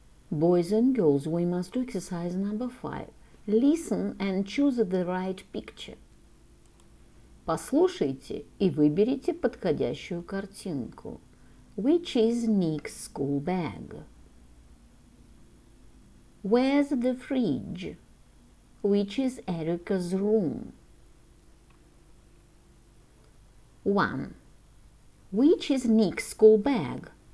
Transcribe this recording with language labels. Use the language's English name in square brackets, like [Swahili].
[English] Boys and girls, we must do exercise number 5. Listen and choose the right picture. [Russian] Послушайте и выберите подходящую картинку. [English] Which is Nick's school bag? Where's the fridge? Which is Erica's room? 1. Which is Nick's school bag?